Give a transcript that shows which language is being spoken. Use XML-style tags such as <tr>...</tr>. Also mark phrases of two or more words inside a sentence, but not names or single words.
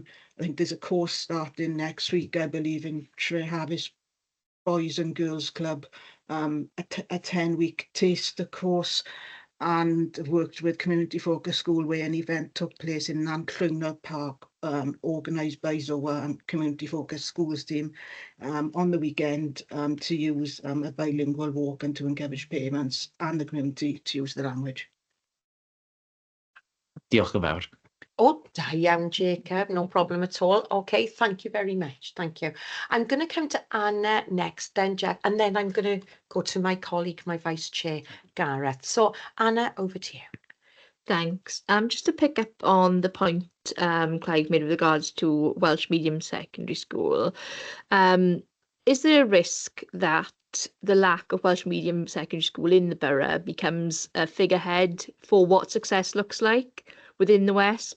<en>I think there's a course starting next week, I believe, in Treharris Boys and Girls Club, a 10-week taster course, and worked with Community Focus School where an event took place in Nanllwynor Park, organised by Zoa and Community Focus Schools team on the weekend to use a bilingual walk and to encourage parents and the community to use the language.</en> <cy>Diolch yn fawr. Oh, da iawn, Jacob.</cy> <en>No problem at all. Okay, thank you very much. Thank you. I'm going to come to Anna next, then Jack, and then I'm going to go to my colleague, my vice chair, Gareth. So, Anna, over to you. Thanks. Just to pick up on the point Clive made with regards to Welsh medium secondary school, is there a risk that the lack of Welsh medium secondary school in the borough becomes a figurehead for what success looks like within the WESP?</en>